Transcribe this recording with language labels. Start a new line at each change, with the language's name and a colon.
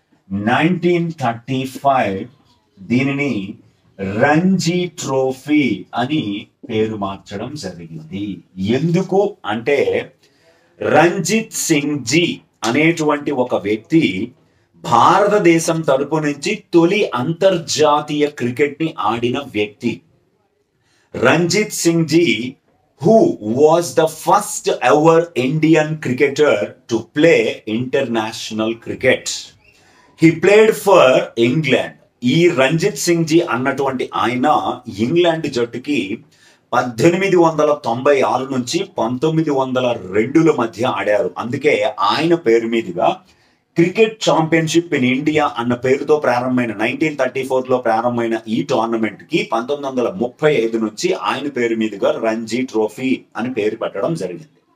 Telugu: 1935 దీనిని రంజీ ట్రోఫీ అని పేరు మార్చడం జరిగింది. ఎందుకు అంటే రంజిత్ సింగ్ జీ అనేటువంటి ఒక వ్యక్తి భారతదేశం తరపు నుంచి తొలి అంతర్జాతీయ క్రికెట్ ని ఆడిన వ్యక్తి.
English: Ranjit Singh ji who was the first ever Indian cricketer to play international cricket. He played for England.
Telugu: ఈ రంజిత్ సింగ్ జీ అన్నటువంటి ఆయన ఇంగ్లాండ్ జట్టుకి 1896 నుంచి 1902 మధ్య ఆడారు. అందుకే ఆయన పేరు మీదుగా క్రికెట్ ఛాంపియన్షిప్ ఇన్ ఇండియా అన్న పేరుతో ప్రారంభమైన 1934లో ప్రారంభమైన ఈ టోర్నమెంట్ కి 1935 నుంచి ఆయన పేరు మీదుగా రంజీ ట్రోఫీ అని పేరు పెట్టడం జరిగింది.